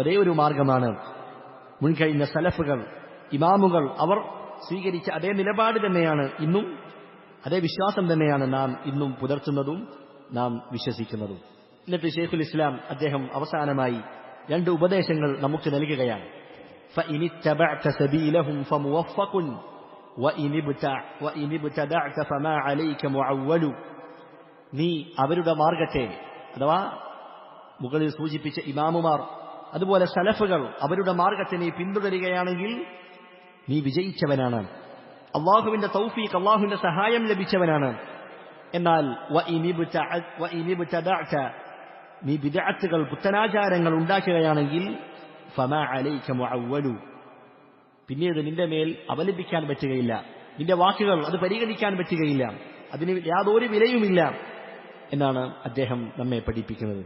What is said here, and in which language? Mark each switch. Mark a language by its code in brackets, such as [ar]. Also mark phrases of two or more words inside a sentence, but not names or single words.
[ml] അത് ഒരേ ഒരു മാർഗമാണ്. മുൻകഴിഞ്ഞ സലഫുകൾ ഇമാമുകൾ അവർ സ്വീകരിച്ച അതേ നിലപാട് തന്നെയാണ് ഇന്നും, അതേ വിശ്വാസം തന്നെയാണ് നാം ഇന്നും പുലർത്തുന്നതും നാം വിശ്വസിക്കുന്നതും. എന്നിട്ട് ശൈഖുൽ ഇസ്ലാം അദ്ദേഹം അവസാനമായി 2 ഉപദേശങ്ങൾ നമുക്ക് നൽകുകയാണ്. [ar] فإن اتبعت سبيلهم فموفق وإن ابتدعت فما عليك معول. [ml] നീ അവരുടെ മാർഗത്തെ, അഥവാ മുകളിൽ സൂചിപ്പിച്ച ഇമാമുമാർ അതുപോലെ സലഫുകൾ അവരുടെ മാർഗത്തെ നീ പിന്തുടരുകയാണെങ്കിൽ നീ വിജയിച്ചവനാണ്, അള്ളാഹുവിന്റെ തൗഫീഖ്, അള്ളാഹുവിന്റെ സഹായം ലഭിച്ചവനാണ്. എന്നാൽ നീ ബിദ്അത്തുകൾ, പുത്തനാചാരങ്ങൾ ഉണ്ടാക്കുകയാണെങ്കിൽ [ar] فما عليك معول, [ml] പിന്നീട് നിന്റെ മേൽ അവലംബിക്കാൻ പറ്റുകയില്ല, നിന്റെ വാക്കുകൾ അത് പരിഗണിക്കാൻ പറ്റുകയില്ല, അതിന് യാതൊരു വിലയുമില്ല എന്നാണ് അദ്ദേഹം നമ്മെ പഠിപ്പിക്കുന്നത്.